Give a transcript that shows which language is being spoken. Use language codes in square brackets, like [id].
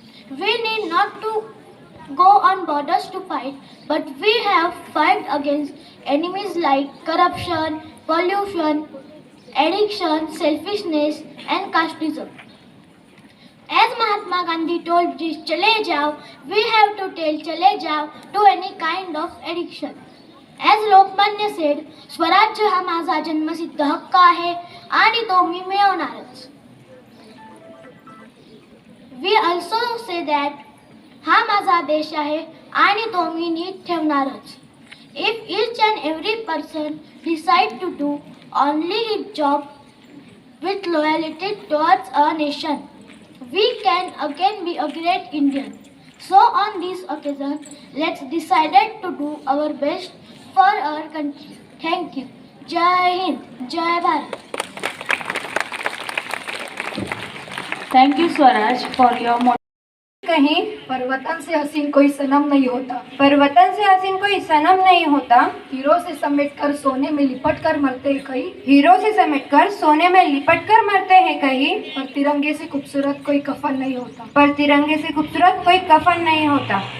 [en] We need not to go on borders to fight, but we have fight against enemies like corruption, pollution, addiction, selfishness and casteism. As Mahatma Gandhi told British, [hi] "Chale jao," [en] we have to tell "Chale jao" to any kind of addiction. As Lokmanya said, [mr] स्वराज्य हा माझा जन्मसिद्ध हक्क आहे आणि तो मी मिळवणारच. [en] We also say that [mr] हा माझा देश आहे आणि तो मी नीट ठेवणारच. [en] If each and every person decide to do only his job with loyalty towards our nation, we can again be a great Indian. So on this occasion, let's decide to do our best for our country. Thank you. Jai Hind. Jai Bharat. Thank you Swaraj for your [hi] कहीं पर वतन से हसीन कोई सनम नहीं होता. पर वतन से हसीन कोई सनम नहीं होता. हीरो से समेट कर सोने में लिपट कर मरते हैं कहीं. हीरो से समेटकर सोने में लिपट कर मरते हैं कहीं. पर तिरंगे से खूबसूरत कोई कफन नहीं होता. पर तिरंगे से खूबसूरत कोई कफन नहीं होता.